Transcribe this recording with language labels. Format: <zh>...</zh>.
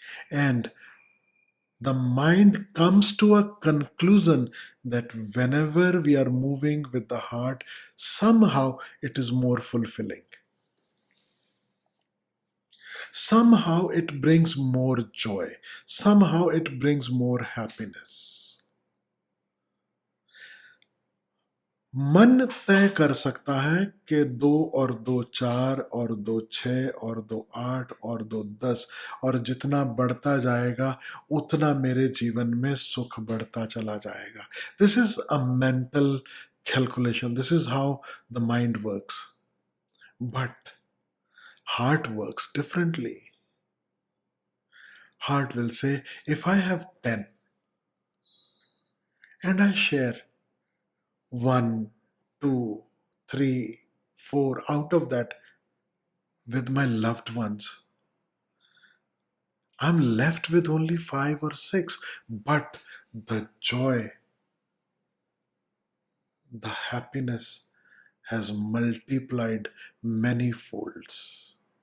<en>And the mind comes to a conclusion that whenever we are moving with the heart, somehow it is more fulfilling. Somehow it brings more joy. Somehow it brings more happiness.</en> <hi>मन तय कर सकता है कि 2 और 2 4 और 2 6 और 2 8 और 2 10, और जितना बढ़ता जाएगा उतना मेरे जीवन में सुख बढ़ता चला जाएगा।</hi> <en>This is a mental calculation, this is how the mind works, but heart works differently. Heart will say, if I have 10 and I share 1, 2, 3, 4 out of that with my loved ones, I'm left with only 5 or 6, but the joy, the happiness has multiplied many folds.</en>